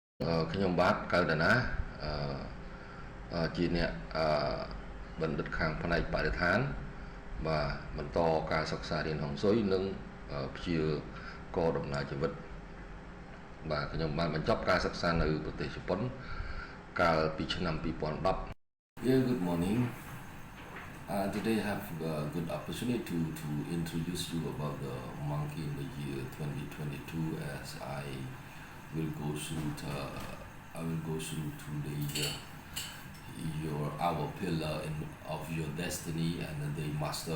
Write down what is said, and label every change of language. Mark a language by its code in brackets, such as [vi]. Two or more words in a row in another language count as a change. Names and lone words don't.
[km] ខ្ញុំបាទកៅតាណាជាអ្នកបណ្ឌិតខាងផ្នែកបរិស្ថានបាទបន្តការសិក្សារៀនហុងស៊ុយនិងព្យាករដំណើរជីវិតបាទខ្ញុំបានបញ្ចប់ការសិក្សានៅប្រទេសជប៉ុនកាលពីឆ្នាំ2010 [en] Yeah, good morning. Today I have a good opportunity to introduce you about the monkey in the year 2022 as I will go through to our pillar of your destiny and the day master.